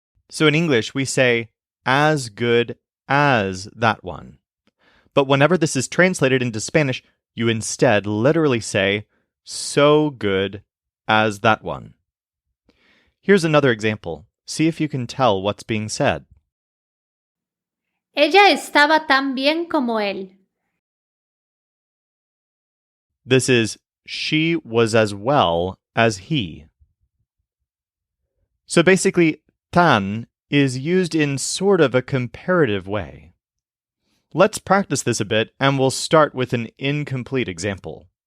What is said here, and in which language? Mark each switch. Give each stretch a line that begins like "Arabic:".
English: So in English, we say as good as that one. But whenever this is translated into Spanish, you instead literally say so good as that one. Here's another example. See if you can tell what's being said.
Spanish: Ella estaba tan bien como él.
English: This is she was as well as he. So basically, tan is used in sort of a comparative way. Let's practice this a bit, and we'll start with an incomplete example.